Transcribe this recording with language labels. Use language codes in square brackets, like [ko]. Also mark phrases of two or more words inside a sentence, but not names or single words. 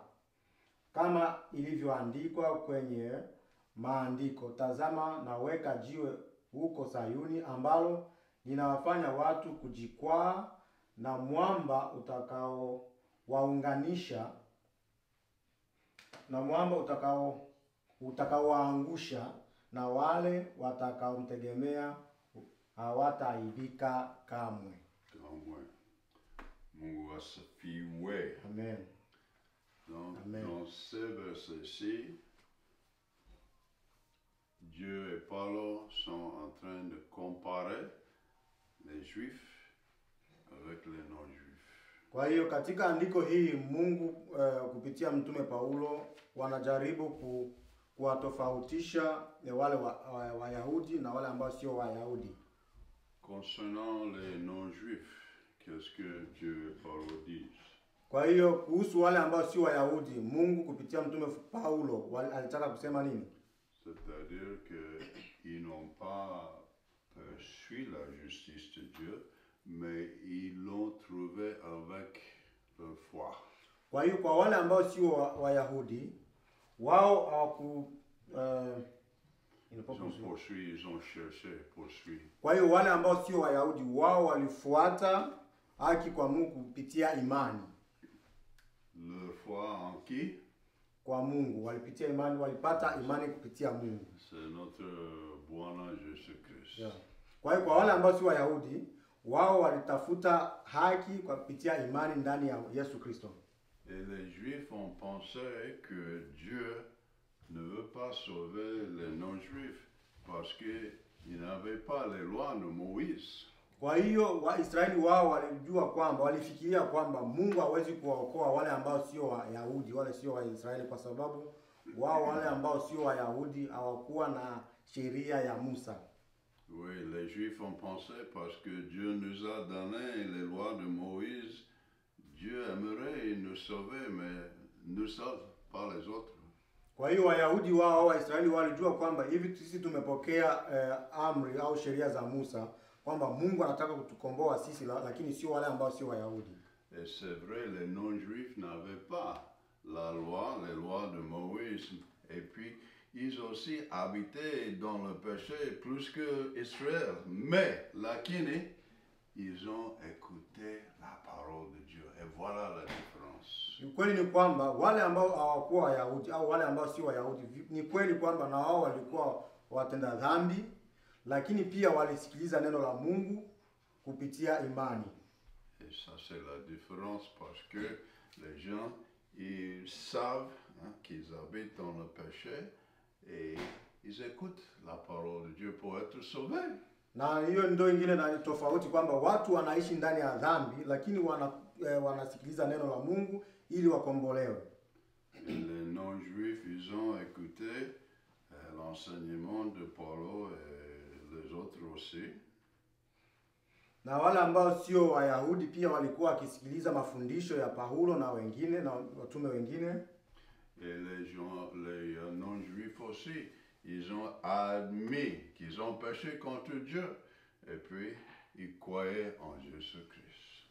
[sw] kama ilivyoandikwa kwenye maandiko, tazama naweka jiwe huko Sayuni ambalo linawafanya watu kujikwaa, na mwamba utakaowaangusha, na wale watakaomtegemea hawataaibika kamwe. Mungu asifiwe. Amen. [fr] Donc, Amen. dans verset-ci, Dieu et Paulo sont en train de comparer les Juifs avec les non-Juifs. [sw] Kwa hiyo katika andiko hii Mungu kupitia mtume Paulo wanajaribu kuwatofautisha wale Wayahudi na wale ambao sio Wayahudi. [fr] Concernant les non-Juifs, qu'est-ce que Dieu et Paulo disent? [sw] Kwa hiyo kuhusu wale ambao sio Wayahudi, Mungu kupitia mtume Paulo alitaka kusema nini? [fr] C'est-à-dire qu'ils n'ont pas suivi la justice de Dieu, mais ils l'ont trouvé avec leur foi. [sw] Kwa hiyo kwa wale ambao sio Wayahudi, wao hawaku [fr] ils ont cherché, poursuivi. [sw] Kwa hiyo wale ambao sio Wayahudi, wao walifuata haki kwa Mungu kupitia imani. [fr] Leur foi en qui? [sw] Kwa Mungu, walipitia imani, walipata imani kupitia Mungu. [fr] C'est notre Bwana Jésus Christ. Yeah. [sw] Kwa hiyo kwa wale ambao si Wayahudi, wao walitafuta haki kwa kupitia imani ndani ya Yesu Kristo. [fr] Et les Juifs ont pensé que Dieu ne veut pas sauver les non-Juifs parce qu'ils n'avaient pas les lois de Moïse. [sw] Kwa hiyo Waisraeli wao walijua kwamba, walifikiria kwamba Mungu hawezi kuwaokoa wale ambao sio Wayahudi, wale sio Waisraeli, kwa sababu wao wale ambao sio Wayahudi hawakuwa na sheria ya Musa. [fr] Oui, les Juifs ont pensé parce que Dieu nous a donné les lois de Moïse, Dieu aimerait nous sauver, mais nous sauve pas les autres. [sw] Kwa hiyo Wayahudi wao, Waisraeli walijua kwamba hivi sisi tumepokea amri au sheria za Musa, kwamba Mungu anataka kutukomboa sisi, lakini sio wale ambao sio Wayahudi. [fr] Et c'est vrai, les non-Juifs n'avaient pas la loi, les lois de Moïse, et puis ils aussi habitaient dans le péché plus que Israël. Mais lakini, ils ont écouté la parole de Dieu. Et voilà la différence. [sw] Ni kweli ni kwamba wale ambao hawakuwa Wayahudi au wale ambao si Wayahudi, ni kweli kwamba na wao walikuwa watenda dhambi, lakini pia walisikiliza neno la Mungu kupitia imani. [fr] Et ça c'est la différence parce que les gens ils savent qu'ils habitent dans le péché et ils écoutent la parole de Dieu pour être sauvés. [sw] Na hiyo ndio ingine na tofauti kwamba watu wanaishi ndani ya dhambi, lakini wanasikiliza neno la Mungu ili wakombolewe. [fr] Les non-juifs ils ont écouté l'enseignement de Paulo et les autres aussi. [sw] Na wale ambao sio Wayahudi pia walikuwa wakisikiliza mafundisho ya Paulo na wengine na watume wengine. [fr] Et les non-juifs aussi, ils ont admis qu'ils ont péché contre Dieu et puis ils croyaient en Jésus-Christ.